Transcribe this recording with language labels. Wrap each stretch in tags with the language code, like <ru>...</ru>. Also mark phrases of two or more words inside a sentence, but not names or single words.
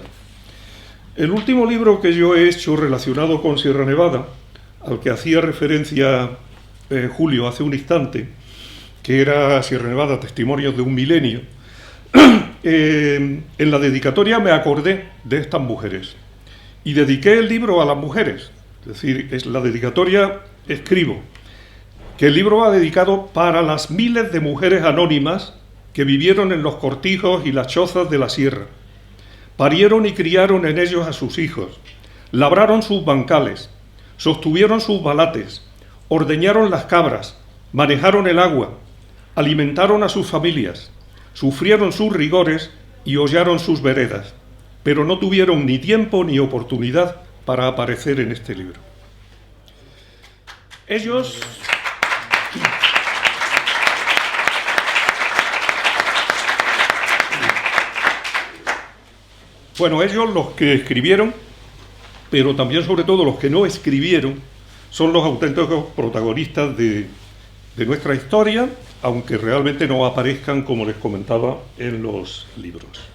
<es>El último libro que yo he hecho relacionado con Sierra Nevada, al que hacía referencia Julio hace un instante, que era Sierra Nevada, Testimonios de un Milenio, en la dedicatoria me acordé de estas mujeres y dediqué el libro a las mujeres. Es decir, en la dedicatoria escribo que el libro va dedicado para las miles de mujeres anónimas que vivieron en los cortijos y las chozas de la sierra. Parieron y criaron en ellos a sus hijos, labraron sus bancales, sostuvieron sus balates, ordeñaron las cabras, manejaron el agua, alimentaron a sus familias, sufrieron sus rigores y hollaron sus veredas, pero no tuvieron ni tiempo ni oportunidad para aparecer en este libro. Ellos los que escribieron, pero también sobre todo los que no escribieron, son los auténticos protagonistas de nuestra historia, aunque realmente no aparezcan, como les comentaba, en los libros.</es>